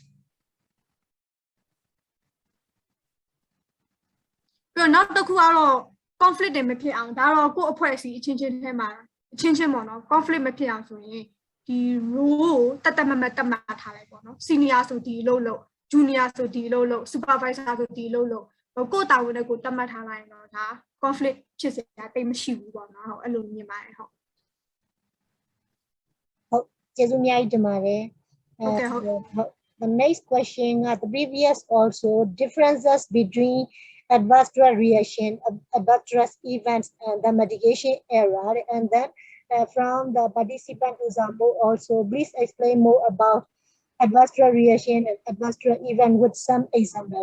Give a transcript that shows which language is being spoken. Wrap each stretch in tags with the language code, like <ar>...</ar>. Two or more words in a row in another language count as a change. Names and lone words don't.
<my>ပြီးတော့နောက်တစ်ခုကတော့ conflict တွေမဖြစ်အောင်ဒါတော့ကိုယ့်အဖွဲ့အစည်းအချင်းချင်းထဲမှာအချင်းချင်းပေါ့နော် conflict မဖြစ်အောင်ဆိုရင်ဒီ role ကိုတတ်မှတ်ထားလိုက်ပေါ့နော် senior ဆိုဒီလို့ junior ဆိုဒီလို့ supervisor ဆိုဒီလို့ကိုယ့်တာဝန်နဲ့ကိုတတ်မှတ်ထားလိုက်တော့ဒါ conflict ဖြစ်စရာတိတ်မရှိဘူးပေါ့နော်ဟုတ်အဲ့လိုမြင်ပါတယ်ဟုတ် ကျေးဇူးအများကြီးတင်ပါတယ်</my> <en>Okay, the next question the previous also differences between adverse drug reaction, adverse drug events, and the medication error. And then from the participant example also, please explain more about adverse drug reaction and adverse drug event with some examples.</en>